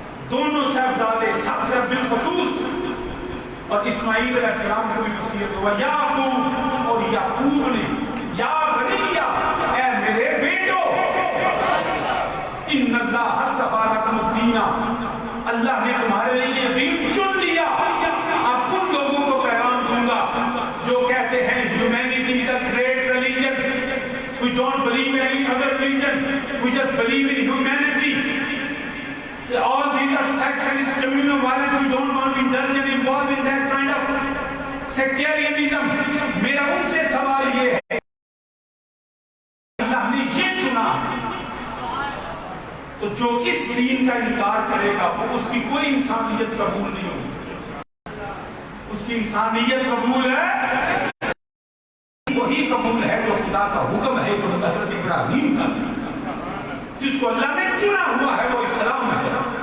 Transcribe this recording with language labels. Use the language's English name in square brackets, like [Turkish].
[Urdu] دونوں صاحبزادے سب سے بالخصوص اور اسماعیل علیہ السلام کو بھی وصیت ہوا. یعقوب اور یعقوب نے [Arabic] یا بنیا، [Urdu] اے میرے بیٹو، [Arabic] ان اللہ اصطفیٰ لکم الدین، [Urdu] اللہ نے تمہارے لیے یہ دین چن لیا. اب ان لوگوں کو پیغام دوں گا جو کہتے ہیں [English] humanity is a great religion, we don't believe in any other religion, we just believe in humanity, all these are sects and it's communal violence, we don't want to indulge and involve in that kind of sectarianism. [Urdu] میرا ان سے سوال یہ ہے، اللہ نے یہ چنا تو جو اس دین کا انکار کرے گا وہ اس کی کوئی انسانیت قبول نہیں ہوگی. اس کی انسانیت قبول ہے وہی قبول ہے جو خدا کا حکم ہے، جو حضرت ابراہیم کا، جس کو اللہ نے چنا ہوا ہے وہ اسلام ہے.